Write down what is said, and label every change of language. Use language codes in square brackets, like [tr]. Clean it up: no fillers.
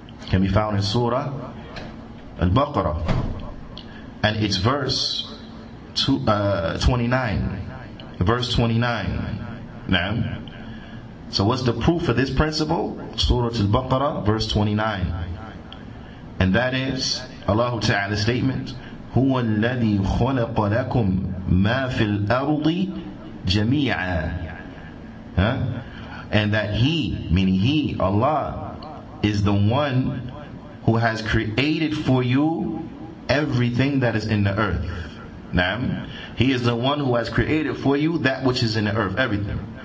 [en] Can be found in Surah Al-Baqarah, and it's verse 29. Verse 29. Now, so what's the proof for this principle? Surah Al-Baqarah, verse 29. And that is Allah Ta'ala's statement, [ar] هُوَ الَّذِي خَلَقَ لَكُمْ مَا فِي الْأَرْضِ جَمِيعًا. [en] And that He, meaning He, Allah, is the one who has created for you everything that is in the earth. Now, He is the one who has created for you that which is in the earth, everything.